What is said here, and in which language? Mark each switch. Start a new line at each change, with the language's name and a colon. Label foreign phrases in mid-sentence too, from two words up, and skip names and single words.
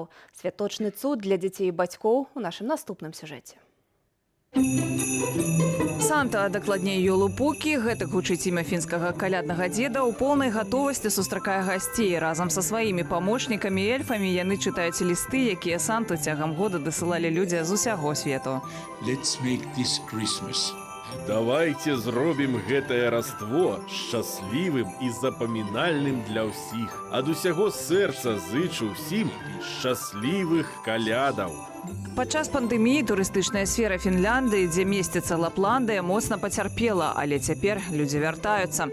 Belarusian: Святочны цуд для дзяцей і бацькоў у нашым наступным сюжэце. Санта, дакладней Ёлупукі, гэтак гучыць імя фінскага каляднага дзеда, у поўнай гатовасці сустракае гасцей. Разам са сваімі памочнікамі і эльфамі яны чытаюць лісты, якія Санту цягам года дасылалі людзі з усяго свету.
English: Let's make this Christmas.
Belarusian: Давайте зробім гэтае раство шчаслівым і запамінальным для ўсіх. Ад усяго сэрца зычу ўсім шчаслівых калядаў. Падчас пандэміі турыстычная сфера Фінляндыі, дзе месціцца Лапландыя, моцна пацярпела, але цяпер людзі вяртаюцца.